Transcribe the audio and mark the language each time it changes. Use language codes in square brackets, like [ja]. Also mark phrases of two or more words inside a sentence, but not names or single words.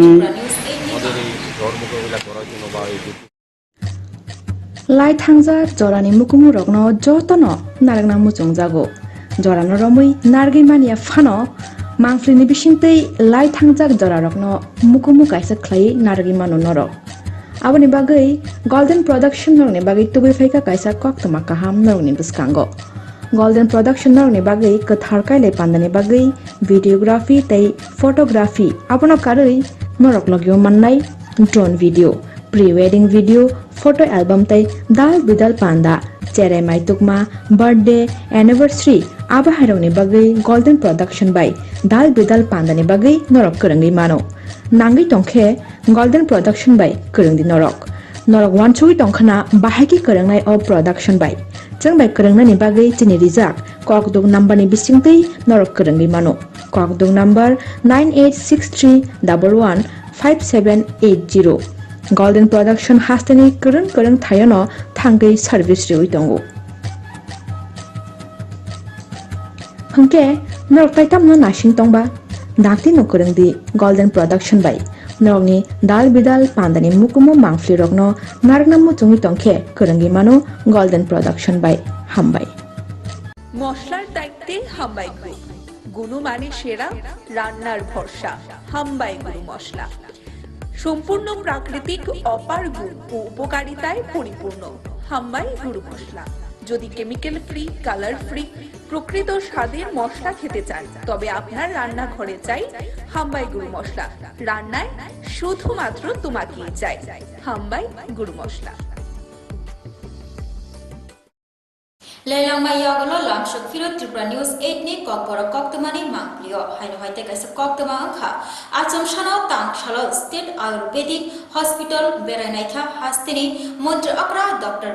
[bn] আমাদের এই ঝড় মোকাবিলা করার জন্য বা এই [trp] লাই থাংজা জরানি মুকুমু রগনো যতনো নারগনা মুচং জাগো জরানো রমুই নারগি মানিয়া ফানো মাংফ্লিনি বিসিংতै লাই থাংজাক জরা রগনো মুকুমু কাইসা খ্লাই নারগি মানো নরক aboni bagai golden production norni bagai tubi faika kaisa koktoma kaham norni buskango golden production norni bagai kathar kaile pandani bagai videography tei photography abono karoi norok logyo mannai [en] drone video pre-wedding video photo album [trp] tei dal bidal panda cherai mai tukma [en] birthday anniversary [trp] aba haironi bagai golden production by dal bidal pandani bagai norok kerengi mano nangi tongkhe golden production by kerengdi norok wanchui tongkhana bahaki kerengnai o production by jeng by kerengnani bagai chini rijak kokdung number ni bisingtei norok kerengi mano kokdung number 9863115780 golden production hastani kereng thayano thangai service reui tongo hangke norok taitamno nasing tongba dakti no kerengdi golden production by norokni dal bidal pandani mukumo mangfli rokno nargnamu chungi tongkhe kerengi mano golden production by hambai [bn] মশলার দায়িত্বে হাম্বাই গ্রুপ গুণমানে সেরা রান্নার ভরসা হাম্বাই গুরু মশলা সম্পূর্ণ প্রাকৃতিক অপার গুণ ও উপকারিতায় পরিপূর্ণ হাম্বাই গুরু মশলা যদি [en] chemical free colour free [bn] প্রকৃত স্বাদের মশলা খেতে চান তবে আপনার রান্নাঘরে চাই হাম্বাই গুরু মশলা রান্নায় শুধুমাত্র তোমাকেই চাই হাম্বাই গুরু মশলা [trp] Lelang mayagolo lamshuk firot Tripura News 8 ni kokboro koktomani mangplio haino haite kaisa koktoma angkha acham shano tang shalo State Ayurvedic Hospital Berainaitha Hastini Montri Akra Dr.